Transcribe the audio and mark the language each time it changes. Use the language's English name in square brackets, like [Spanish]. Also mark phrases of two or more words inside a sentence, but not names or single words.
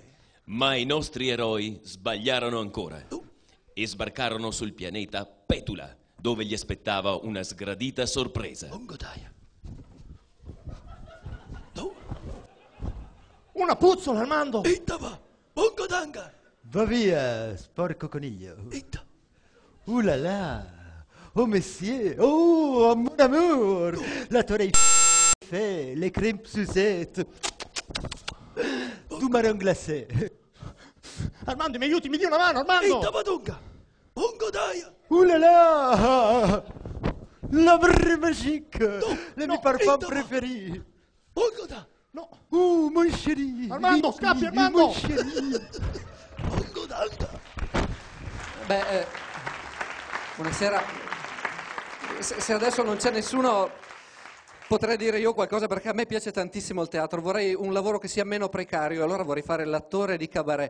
[Italian] Ma i nostri eroi sbagliarono ancora e sbarcarono sul pianeta Petula, dove gli aspettava una sgradita sorpresa. Una puzzola, Armando! Bongodanga! Va via, sporco coniglio. [French] Oh là là! Oh monsieur! Oh, mon amour! [Italian] La torre [French] fait, les crèmes Suzette! Du marron glacé! [Italian] Armando, mi aiuti, mi dia una mano, Armando! Badunga! Bongodaia! [French] Oh là là! La vraie magique! [Italian] Le mie [French] parfum préférés! Bongoda! [Italian] No! [French] Mon chéri! [Italian] Armando, scappi, Armando! [French] Mon chéri! [Italian] Beh, buonasera. Se adesso non c'è nessuno, potrei dire io qualcosa, perché a me piace tantissimo il teatro. Vorrei un lavoro che sia meno precario, allora vorrei fare l'attore di cabaret.